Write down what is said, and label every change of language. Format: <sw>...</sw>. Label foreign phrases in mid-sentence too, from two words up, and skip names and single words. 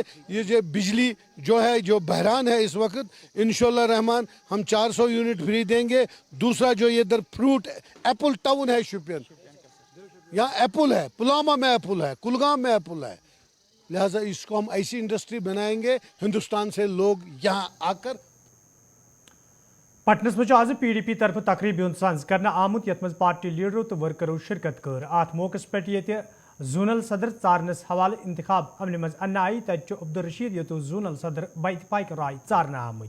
<hi>ये जो बिजली जो है, जो बहरान है इस वक्त, इंशाअल्लाह रहमान हम 400 यूनिट फ्री देंगे। दूसरा जो ये इधर</hi> <en>fruit apple town</en> <hi>है शोपियान, यहाँ एप्पल है, पुलवामा में एप्पल है, कुलगाम में एप्पल है, लिहाजा इसको हम ऐसी इंडस्ट्री बनाएंगे हिंदुस्तान से लोग यहाँ आकर।</hi> <ks>पटनस मज आज PDP तरफ तकरीब साज कर आमुत यथ मज पार्टी लीडरों तो वर्करों शिरकत कर। अत मौके पे ये जोनल सदर चारनस हवाले इंतखाब अमल मज अन्न आई तत अब्दुल रशीद यतो जोनल सदर बइतफाक राय चारना आमुत।</ks>